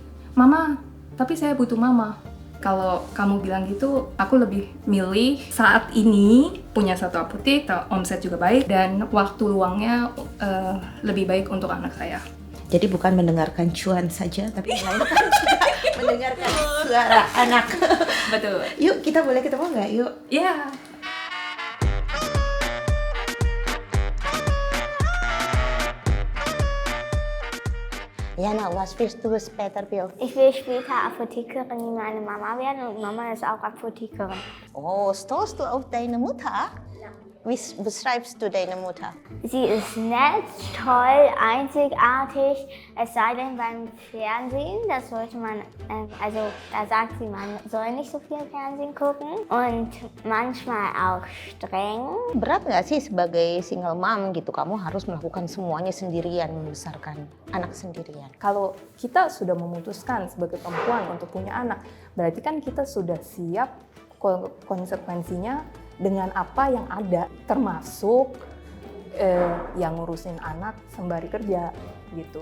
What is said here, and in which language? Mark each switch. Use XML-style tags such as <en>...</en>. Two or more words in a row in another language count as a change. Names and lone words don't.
<id>Mama, tapi saya butuh mama. Kalau kamu bilang gitu, aku lebih milih saat ini punya satu apotek, omset juga baik, dan waktu luangnya lebih baik untuk anak saya. Jadi bukan mendengarkan cuan saja, tapi melainkan juga mendengarkan suara anak. Betul. Yuk, kita boleh ketemu nggak? Yuk. Ya.</id> <de>Jana, was willst du später werden? Ich will später Apothekerin wie meine Mama werden und Mama ist auch Apothekerin. Oh, stolz du auf deine Mutter? Wie beschreibst du deine Mutter? Sie ist nett, toll, einzigartig, es sei denn beim Fernsehen, das sollte man, also da sagt sie, man soll nicht so viel Fernsehen gucken und manchmal auch streng.</de> <id>Berat nggak sih sebagai</id> <en>single mom</en> <id>gitu, kamu harus melakukan semuanya sendirian, membesarkan anak sendirian? Kalau kita sudah memutuskan sebagai perempuan untuk punya anak, berarti kan kita sudah siap konsekuensinya dengan apa yang ada, termasuk yang ngurusin anak sembari kerja gitu.</id>